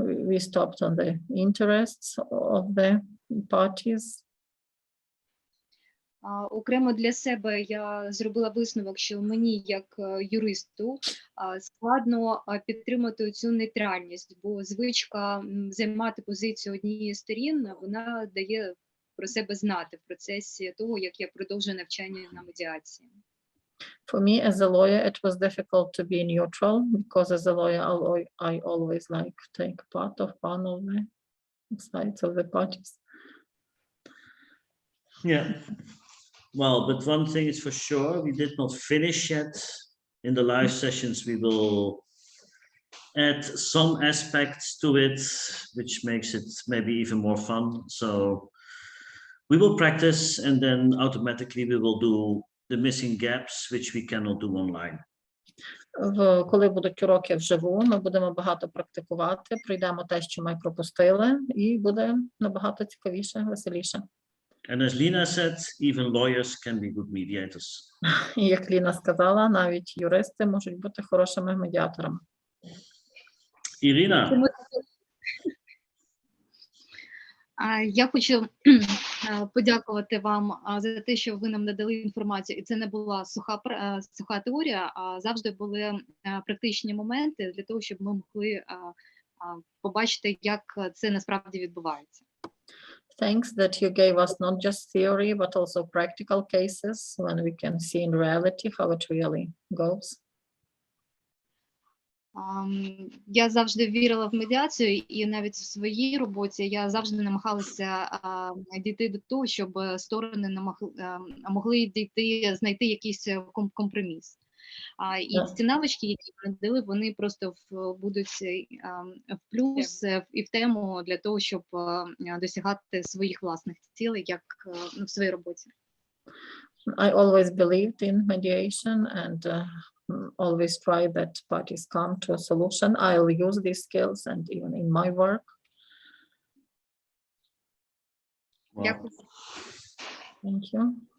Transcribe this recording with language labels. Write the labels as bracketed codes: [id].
[en] We stopped on the interests of the parties. [uk] Окремо для себе я зробила висновок, що мені, як юристу, складно підтримати цю нейтральність, бо звичка займати позицію однієї з сторін, вона дає про себе знати в процесі того, як я продовжую навчання на медіації. [en] For me, as a lawyer, it was difficult to be neutral because as a lawyer, I always like to take part of one of the sides of the parties. Yeah. Well, but one thing is for sure, we did not finish yet. In the live sessions, we will add some aspects to it, which makes it maybe even more fun. So we will practice, and then automatically we will do the missing gaps, which we cannot do online. [uk] Коли будуть уроки вживу, ми будемо багато практикувати, пройдемо те, що ми пропустили, і буде набагато цікавіше, веселіше. [en] And as Lina said, even lawyers can be good mediators. [uk] І як Ліна сказала, навіть юристи можуть бути хорошими медіаторами. Ірина. Я хочу подякувати вам за те, що ви нам надали інформацію, і це не була суха теорія, а завжди були практичні моменти для того, щоб ми могли побачити, як це насправді відбувається. [en] Thanks that you gave us not just theory, but also practical cases when we can see in reality how it really goes. [uk] Я завжди вірила в медіацію, і навіть в своїй роботі я завжди намагалася дійти до того, щоб сторони могли знайти якийсь компроміс. І ці навички, які ми надали, вони просто будуть в плюс і в тему для того, щоб досягати своїх власних цілей, як в своїй роботі. [en] I always believed in mediation and always try that parties come to a solution. I'll use these skills and even in my work. Wow. [uk] Дякую. [en] Thank you.